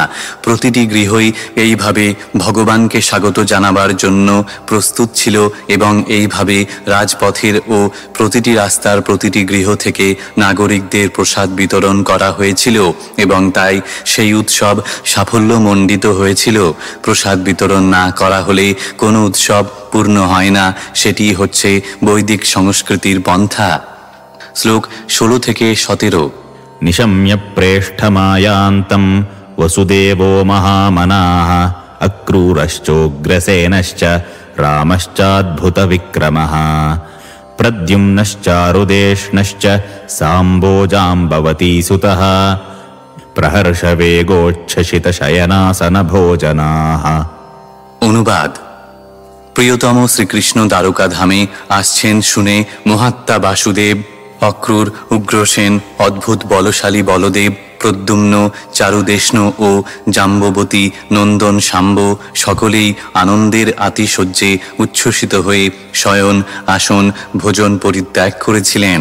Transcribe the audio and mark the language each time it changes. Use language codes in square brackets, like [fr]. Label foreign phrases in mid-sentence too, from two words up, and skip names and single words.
[bn] প্রতিটি গৃহই এইভাবে ভগবানকে স্বাগত জানাবার জন্য প্রস্তুত ছিল এবং এইভাবে রাজপথের ও প্রতিটি রাস্তার প্রতিটি গৃহ থেকে নাগরিকদের প্রসাদ বিতরণ করা হয়েছিল এবং তাই সেই উৎসব সাফল্যমণ্ডিত হয়েছিল। প্রসাদ বিতরণ না করা হলে কোনো উৎসব পূর্ণ হয় না। সেটি হচ্ছে বৈদিক সংস্কৃতির পন্থা। শ্লোক 16 থেকে 17। [sa] निशम्य प्रेष्ठमायान्तं वसुदेवो महामनाः अक्रूरश्चोग्रसेनश्च रामश्चाद्भुतविक्रमः प्रद्युम्नश्चारुदेष्णश्च साम्बोजाम्बवती सुतः प्रहर्षवेगोच्छ्वसितशयनासनभोजनाः। [bn] অনুবাদ: প্রিয়তম শ্রীকৃষ্ণ দ্বারকাধামে আসছেন শুনে মহাত্মা বাসুদেব, অক্রূর, উগ্রসেন, অদ্ভুত বলশালী বলদেব, প্রদ্যুম্ন, চারুদেষ্ণ ও জাম্ববতী, নন্দন, শাম্ব সকলেই আনন্দের আতিশয্যে উচ্ছ্বসিত হয়ে শয়ন, আসন, ভোজন পরিত্যাগ করেছিলেন।